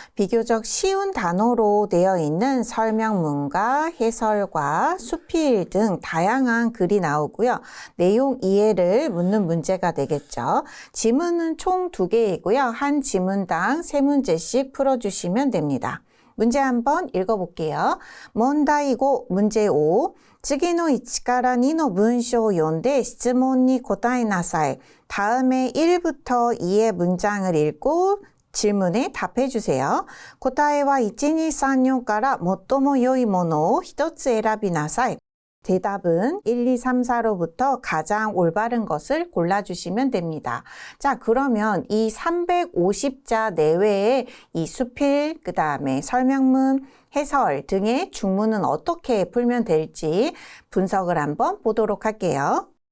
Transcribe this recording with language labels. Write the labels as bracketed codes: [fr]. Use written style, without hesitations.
[ko] 비교적 쉬운 단어로 되어 있는 설명문과 해설과 수필 등 다양한 글이 나오고요. 내용 이해를 묻는 문제가 되겠죠. 지문은 총 2개이고요. 한 지문당 3문제씩 풀어주시면 됩니다. 문제 한번 읽어볼게요. 문다이고 문제 5. [ja] 次の1から2の文章を読んで質問に答えなさい. [ko] 다음에 1부터 2의 문장을 읽고 질문에 답해 주세요. [ja] 答えは1、2、3、4から最も良いものを1つ選びなさい. [ko] 대답은 1, 2, 3, 4로부터 가장 올바른 것을 골라주시면 됩니다. 자, 그러면 이 350자 내외의 이 수필, 그 다음에 설명문, 해설 등의 중문은 어떻게 풀면 될지 분석을 한번 보도록 할게요.